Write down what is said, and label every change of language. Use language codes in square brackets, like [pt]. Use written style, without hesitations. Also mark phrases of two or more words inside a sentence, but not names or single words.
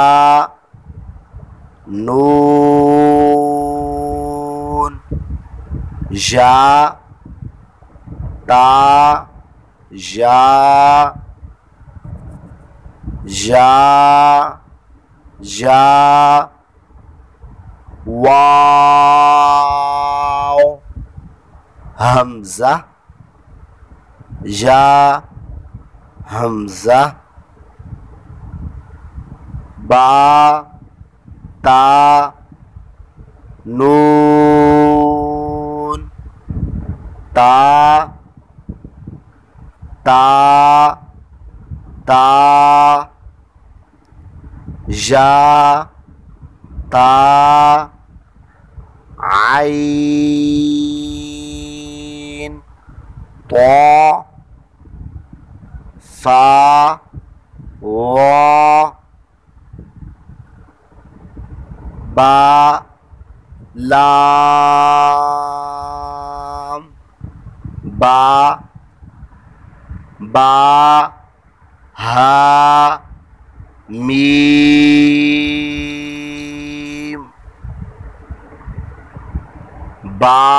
[ar] نون يا تا يا واو همزة يا همزة با تا نون تا تا تا يا تا عين طا فا وا با لام با با ها ميم با